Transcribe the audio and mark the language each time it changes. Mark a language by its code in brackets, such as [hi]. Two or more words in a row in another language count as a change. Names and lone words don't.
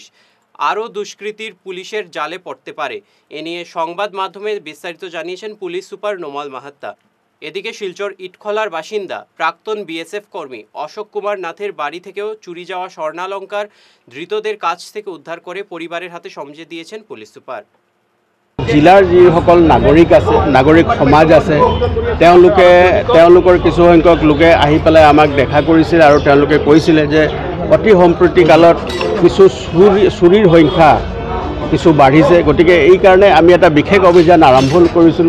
[bn] আরও দুষ্কৃতীর পুলিশের জালে পড়তে পারে, এ নিয়ে সংবাদ মাধ্যমে বিস্তারিত জানিয়েছেন পুলিশ সুপার নোমাল মাহাত্তা। এদিকে শিলচর ইটখলার বাসিন্দা প্রাক্তন বিএসএফ কর্মী অশোক কুমার নাথের বাড়ি থেকেও চুরি যাওয়া স্বর্ণালঙ্কার ধৃতদের কাছ থেকে উদ্ধার করে পরিবারের হাতে সমঝে দিয়েছেন পুলিশ সুপার। [as] জিলাৰ যিসকল নাগৰিক আছে, নাগৰিক সমাজ আছে, তেওঁলোকৰ কিছু সংখ্যক লোকে আহি পেলাই আমাক দেখা কৰিছিল আৰু তেওঁলোকে কৈছিলে যে অতি সম্প্ৰতি কালত কিছু চুৰিৰ সংখ্যা কিছু বাঢ়িছে। গতিকে এই কাৰণে আমি এটা বিশেষ অভিযান আৰম্ভ কৰিছিলোঁ।